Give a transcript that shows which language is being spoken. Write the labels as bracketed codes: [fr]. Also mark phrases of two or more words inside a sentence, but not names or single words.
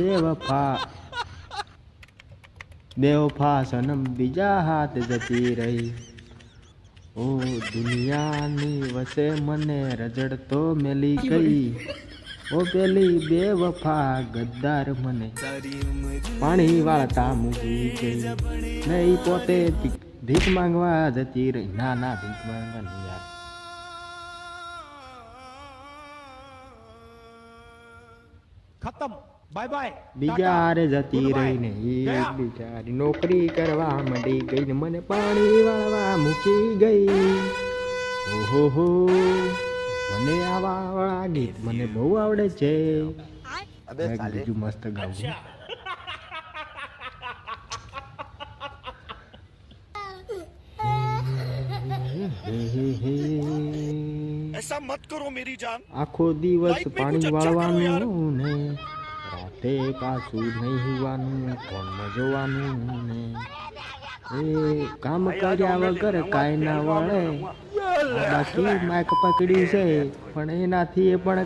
[gu] બેવફા સનમ બીજા હાથ જતી રહી ઓ દુનિયાની વસે મને રજડતો મેલી ગઈ ઓ પેલી બેવફા ગદ્દાર મને પાણી વાળતા મૂકી ગઈ નહીં પોતે ભીખ માંગવા જતી રહી ના ના ભીખ માંગવા નહીં યાર [hi] खत्म [en] bye bye [gu] બીજા હારે જતી રહી ને એ બિચારી નોકરી કરવા માંડી ગઈ ને મને પાણી વાળવા મૂકી ગઈ ઓહો હો મને આવા વાળા ગીત મને બહુ આવડે છે બીજું મસ્ત ગાવું [hi] ऐसा मत करो मेरी जान [gu] આખો દિવસ પાણી વાળવાનું ને રાતે પાછું નહીં હોવાનું ફોનમાં જોવાનું ને એ કામ કર્યા વગર કાંઈ ના વળે બાકી માઇક પકડી છે પણ એનાથી એ પણ